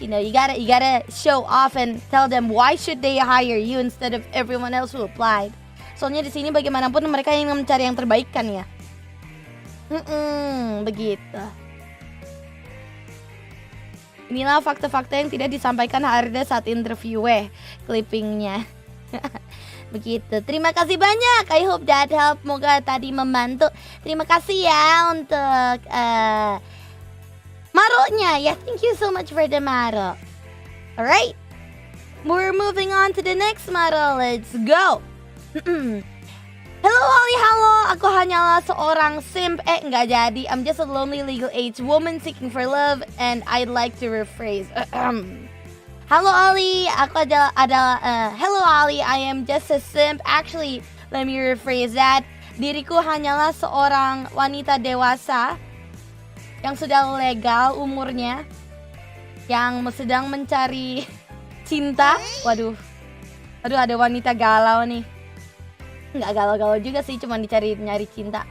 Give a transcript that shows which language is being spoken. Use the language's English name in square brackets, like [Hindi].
[English] You know, you gotta show off and tell them why should they hire you instead of everyone else who applied. [Indonesian] Soalnya di sini bagaimanapun mereka ingin mencari yang terbaik kan ya. Begitu. Inilah fakta-fakta yang tidak disampaikan Harda saat interview clippingnya. Begitu. Terima kasih banyak. [English] I hope that help. [Indonesian] Moga tadi membantu. Terima kasih ya untuk Maronya. [English] Yeah, thank you so much for the Maro. Alright. We're moving on to the next Maro. Let's go. Hello Ollie, halo. [Indonesian] Aku hanyalah seorang simp. Nggak jadi. [English] I'm just a lonely legal age woman seeking for love, and I'd like to rephrase. [Indonesian] Halo Ollie, aku adalah [English] hello Ollie, I am just a simp. Actually, let me rephrase that. [Indonesian] Diriku hanyalah seorang wanita dewasa yang sudah legal umurnya, yang sedang mencari cinta. Waduh, ada wanita galau nih. Nggak galau-galau juga sih, cuma nyari cinta.